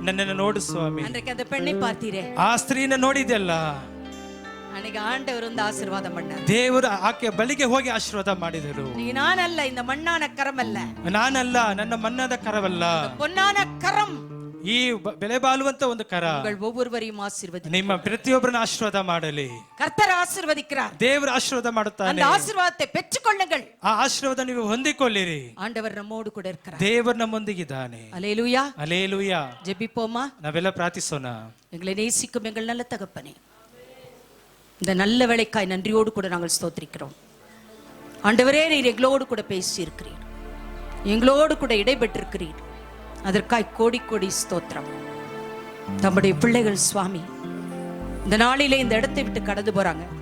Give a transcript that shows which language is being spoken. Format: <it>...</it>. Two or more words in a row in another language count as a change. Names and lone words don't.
<kn>ನನ್ನನ್ನು ನೋಡು ಸ್ವಾಮಿ.</kn> <ta>அன்றைக்கு அந்த பெண்ணை பார்த்தீரே,</ta> <kn>ಆ ಸ್ತ್ರೀನ ನೋಡಿದೆಲ್ಲ,</kn> <ta>அன்னைக்கு ஆண்டவர் வந்து ஆசீர்வாதம் பண்ணார்.</ta> <kn>ದೇವರು ಆಕೆ ಬಳಿಗೆ ಹೋಗಿ ಆಶೀರ್ವಾದ ಮಾಡಿದರು.</kn> <ta>நீ நான் அல்ல, இந்த மண்ணான கரம் அல்ல,</ta> <kn>ನಾನಲ್ಲ, ನನ್ನ ಮನ್ನದ ಕರವಲ್ಲ,</kn> <ta>பொன்னான கரம்</ta> <kn>ಈ ಬೆಲೆ ಬಾಳುವಂತ ಒಂದು ಕರ</kn> <ta>உங்கள் ஒவ்வொருவரையும் ஆசீர்வதி.</ta> <kn>ನಿಮ್ಮ ಪ್ರತಿಯೊಬ್ಬರನ್ನ ಆಶೀರ್ವಾದ ಮಾಡಲಿ.</kn> <ta>கர்த்தர் ஆசீர்வதிக்கிறார்.</ta> <kn>ದೇವರು ಆಶೀರ್ವಾದ ಮಾಡುತ್ತಾನೆ.</kn> <ta>அந்த ஆசீர்வாதத்தை பெற்றுக்கொள்ளுங்கள்.</ta> <kn>ಆ ಆಶೀರ್ವಾದ ನೀವು ಹೊಂದಿಕೊಳ್ಳಿರಿ.</kn> <ta>ஆண்டவர் நம்மோடு கூட இருக்கிறார்.</ta> <kn>ದೇವರು ನಮ್ಮೊಂದಿಗಿದ್ದಾನೆ.</kn> <ta>அல்லேலூயா.</ta> <kn>ಹಲ್ಲೆಲೂಯಾ.</kn> <ta>ஜெபிப்போமா?</ta> <kn>ನಾವೆಲ್ಲ ಪ್ರಾರ್ಥಿಸೋಣ.</kn> <ta>எங்களை நேசிக்கும் எங்கள் நல்ல தகப்பனே, இந்த நல்ல வேளைக்காய் நன்றியோடு கூட நாங்கள் ஸ்தோத்திரிக்கிறோம். ஆண்டவரே, நீர் எங்களோடு கூட பேசி இருக்கிறீர், எங்களோடு கூட இடைபெற்றிருக்கிறீர். அதற்காய் கோடி கோடி ஸ்தோத்திரம். தம்முடைய பிள்ளைகள் சுவாமி இந்த நாளிலே இந்த இடத்தை விட்டு கடந்து போறாங்க.</ta>